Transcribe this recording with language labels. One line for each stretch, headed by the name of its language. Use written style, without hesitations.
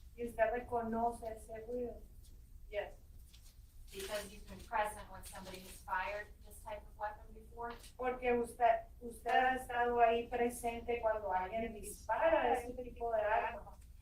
Spanish: Y usted reconoce ese ruido.
English: Yes. Because you've been present when somebody has fired this type of weapon before?
Spanish: Porque usted ha estado ahí presente cuando alguien dispara ese tipo de arma.